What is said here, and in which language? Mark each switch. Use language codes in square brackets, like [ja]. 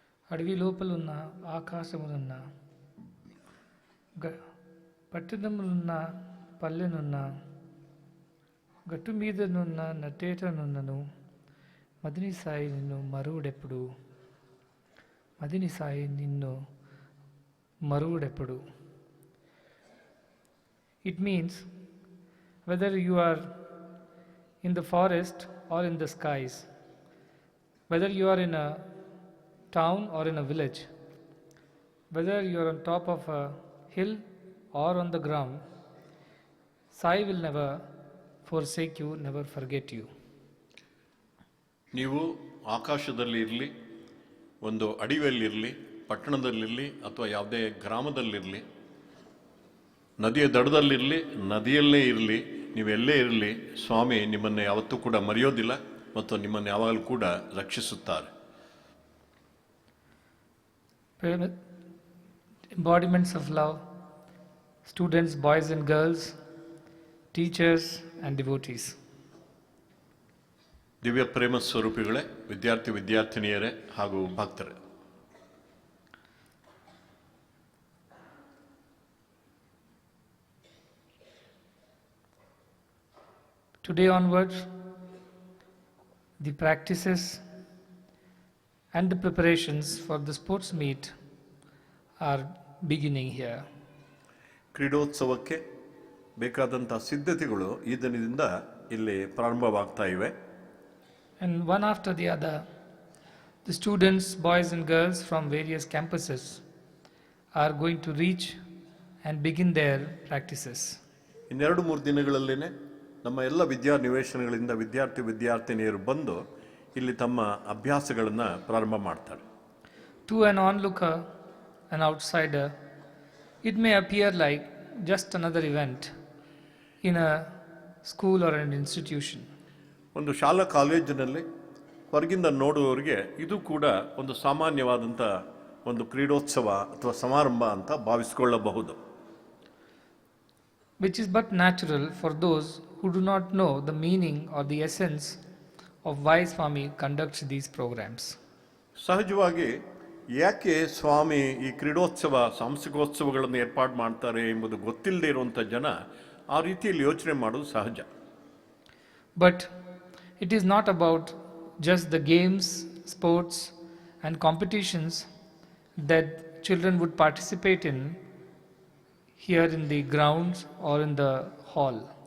[te] అడవి లోపలున్న ఆకాశమునున్న పట్టణములున్న పల్లెనున్న గట్టు మీదనున్న నటేటనున్నను మదిని సాయి నిన్ను మరువుడెప్పుడు మదిని సాయి నిన్ను మరువుడెప్పుడు. [en] It means whether you are in the forest or in the skies, whether you are in a town or in a village, whether you are on top of a hill or on the ground, Sai will never forsake you, never forget you. [kn] ನೀವು ಆಕಾಶದಲ್ಲಿ ಇರಲಿ, ಒಂದು ಅಡವಿಯಲ್ಲಿರಲಿ, ಪಟ್ಟಣದಲ್ಲಿರಲಿ ಅಥವಾ ಯಾವುದೇ ಗ್ರಾಮದಲ್ಲಿರಲಿ, ನದಿಯ ದಡದಲ್ಲಿರಲಿ, ನದಿಯಲ್ಲೇ ಇರಲಿ, ನೀವೆಲ್ಲೇ ಇರಲಿ, ಸ್ವಾಮಿ ನಿಮ್ಮನ್ನು ಯಾವತ್ತೂ ಕೂಡ ಮರೆಯೋದಿಲ್ಲ ಮತ್ತು ನಿಮ್ಮನ್ನು ಯಾವಾಗಲೂ ಕೂಡ ರಕ್ಷಿಸುತ್ತಾರೆ. [en] Embodiments of love, students, boys and girls, teachers and devotees. [kn] ದಿವ್ಯ ಪ್ರೇಮ ಸ್ವರೂಪಿಗಳೇ, ವಿದ್ಯಾರ್ಥಿ ವಿದ್ಯಾರ್ಥಿನಿಯರೇ ಹಾಗೂ ಭಕ್ತರೇ, [en] today onwards, the practices and the preparations for the sports meet are beginning here. [kn] ಕ್ರೀಡೋತ್ಸವಕ್ಕೆ ಬೇಕಾದಂಥ ಸಿದ್ಧತೆಗಳು ಈ ದಿನದಿಂದ ಇಲ್ಲಿ ಪ್ರಾರಂಭವಾಗ್ತಾ ಇವೆ. [en] And one after the other, the students, boys and girls from various campuses are going to reach and begin their practices. [kn] ಇನ್ನೆರಡು ಮೂರು ದಿನಗಳಲ್ಲೇನೆ ನಮ್ಮ ಎಲ್ಲ ವಿದ್ಯಾನಿವೇಶನಗಳಿಂದ ವಿದ್ಯಾರ್ಥಿ ವಿದ್ಯಾರ್ಥಿನಿಯರು ಬಂದು ಇಲ್ಲಿ ತಮ್ಮ ಅಭ್ಯಾಸಗಳನ್ನು ಪ್ರಾರಂಭ ಮಾಡ್ತಾರೆ. [en] To an onlooker, an outsider, it may appear like just another event in a school or an institution. [kn] ಒಂದು ಶಾಲಾ ಕಾಲೇಜಿನಲ್ಲಿ ಹೊರಗಿಂದ ನೋಡುವವರಿಗೆ ಇದು ಕೂಡ ಒಂದು ಸಾಮಾನ್ಯವಾದಂಥ ಒಂದು ಕ್ರೀಡೋತ್ಸವ ಅಥವಾ ಸಮಾರಂಭ ಅಂತ ಭಾವಿಸಿಕೊಳ್ಳಬಹುದು. [en] Which is but natural for those who do not know the meaning or the essence of why Swami conducts these programs. [kn] ಸಹಜವಾಗಿ ಯಾಕೆ ಸ್ವಾಮಿ ಈ ಕ್ರೀಡೋತ್ಸವ ಸಾಂಸ್ಕೃತಿಕೋತ್ಸವಗಳನ್ನು ಏರ್ಪಾಡು ಮಾಡ್ತಾರೆ ಎಂಬುದು ಗೊತ್ತಿಲ್ಲದೆ ಇರುವಂಥ ಜನ ಆ ರೀತಿಯಲ್ಲಿ ಯೋಚನೆ ಮಾಡೋದು ಸಹಜ. [en] But it is not about just the games, sports and competitions that children would participate in here in the grounds or in the hall.